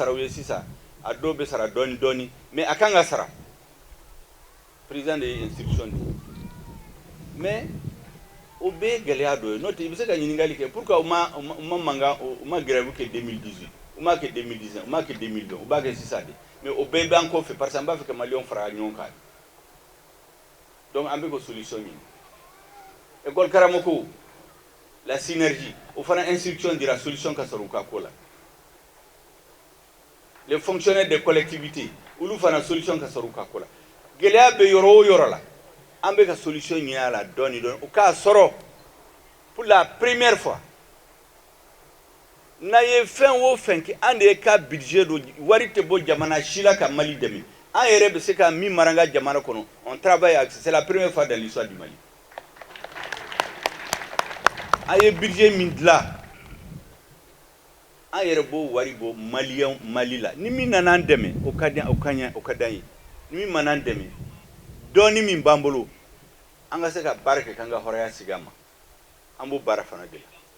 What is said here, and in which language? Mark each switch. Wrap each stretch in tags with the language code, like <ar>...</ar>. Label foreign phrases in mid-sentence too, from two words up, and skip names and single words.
<bm>sara u ye sisan a dɔw bɛ sara dɔɔni dɔɔni mais a kan ka sara président de ye instruction di mais o bɛɛ ye gɛlɛya dɔ ye n'o tɛ i bɛ se ka ɲininkali kɛ pourquoi u ma mankan u ma grève kɛ 2018 u m'a kɛ 2019 u m'a kɛ 2020 u b'a kɛ sisan de mais o bɛɛ b'an kɔfɛ parce que an b'a fɛ ka maliyɛnw fara ɲɔgɔn kan donc an bɛ ka solution ɲini école karamɔgɔw la synergie o fana instruction dira solution ka sɔrɔ u ka ko la</bm> <fr>les fonctionnaires des collectivités</fr> <bm>olu fana solution ka sɔrɔ u ka ko la gɛlɛya bɛ yɔrɔ o yɔrɔ la an bɛ ka solution ɲini a la dɔɔni dɔɔni u k'a sɔrɔ</bm> <fr>pour la première fois</fr> <bm>n'a ye fɛn o fɛn kɛ an de ye ka budget don wari tɛ bɔ jamana si la ka Mali dɛmɛ an yɛrɛ bɛ se ka min mara an ka jamana kɔnɔ</bm> <fr>on travaille c'est la première fois dans l'histoire du Mali</fr> <bm>an ye budget min dilan an yɛrɛ b'o wari bɔ maliyɛn Mali la ni min nana an dɛmɛ o ka di o ka ɲɛ o ka d'an ye ni min mana an dɛmɛ dɔɔni min b'an bolo an ka se ka baara kɛ k'an ka hɔrɔnya sigi a ma an b'o baara fana de la</bm>